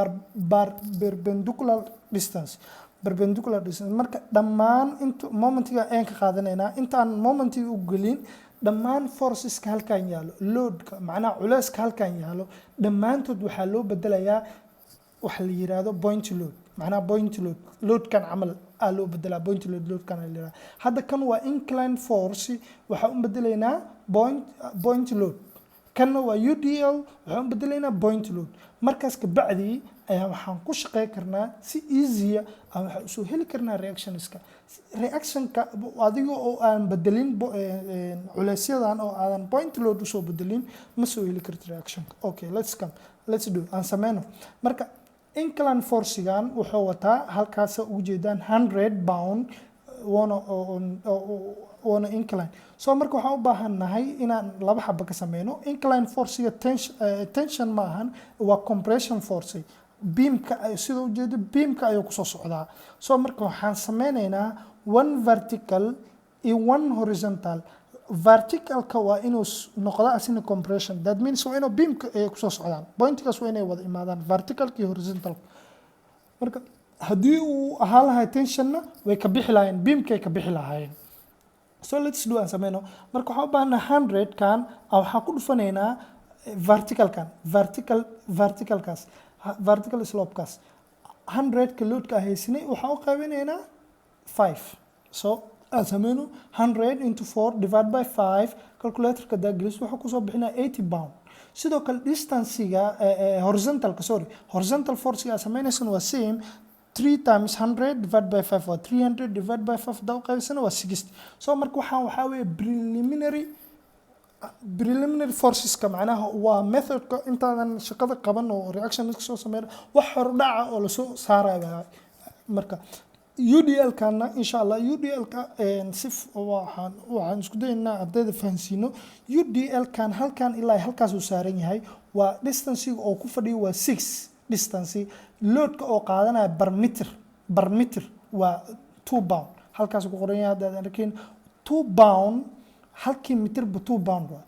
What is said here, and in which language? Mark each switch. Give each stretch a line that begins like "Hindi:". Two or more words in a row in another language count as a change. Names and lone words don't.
English: perpendicular distance
Somali: marka dhammaan inta momentiga aan ka qaadanayna intaan momentiga u gelin dhammaan forceska halkan yaalo loadka macnaha culeyska halkan yaalo dhammaantood waxaa loo bedelayaa waxa la yiraahdo
English: point load
Somali: macnaha
English: point loadkan
Somali: camal loo bedelaa
English: point loadkan
Somali: la yiraahdo hadda kan waa
English: incline force
Somali: waxa u bedelaynaa
English: point load
Somali: kanna waa UDL waxa u bedelaynaa
English: point load
Somali: markaas ka bacdi ayaa waxaan ku shaqeyn karnaa si easy ah waxa soo heli karnaa reactionka adiga oo aan bedelin culeysyadan oo aadan
English: point load
Somali: u soo bedelin ma soo heli kartid reactionka
English: okay let's do
Somali: aan sameeyno marka
English: incline force-gan
Somali: wuxuu wataa halkaas ugu jeedaan 100 pound wana
English: incline so
Somali: marka waxaan u baahanahay inaan laba xabo ka sameeyno
English: incline force-ga
Somali: tension ma ahan waa
English: compression force beamka
Somali: sida u jeedo beamka ayuu ku soo socdaa so marka waxaan sameynaynaa
English: one vertical
Somali: iyo
English: one horizontal verticalka
Somali: waa inuu noqdo asina
English: compression that means
Somali: waa inuu beamka ay ku soo socdaan pointkaas waa inay wada imaadaan verticalka iyo horizontal marka haddii uu ahaan lahaa tensionna way ka bixi lahaayeen beamka ay ka bixi lahaayeen
English: so let's do
Somali: aan sameyno marka waxaan u baahanahay 100 kan waxaan ku dhufanaynaa
English: verticalkaas vertical slope-kaas
Somali: 100 ka loadka haysanay waxaan u qaybinaynaa 5 so aan sameyno
English: 100 into 4 divided by 5 calculator-ka
Somali: daaglis waxa ku soo bixinaa 80 pound sidoo kale
English: distance-ga horizontal force-ga
Somali: sameynaysan waa
English: same 3 times 100 divided by 5
Somali: waa
English: 300 divided by 5
Somali: daw qaybsana waa 60 so marka waxaa weeye
English: preliminary forces-ka
Somali: macnaha waa method-ka intaadan shaqada qaban oo reaction soo sameeyo wax hordhaca oo la soo saarayo marka UDL-kana
Arabic: insha Allah
Somali: UDL-ka waxaan isku daynaa ardayda fahansiino UDL-kan halkan ilaa halkaas uu saaran yahay waa distance-ga oo ku fadhiyo waa 6 distance loadka oo qaadanaya
English: per meter
Somali: waa 2 pound halkaas ku qoran yahay hadda arkin 2 pound halkii mitir ba 2 pound waa.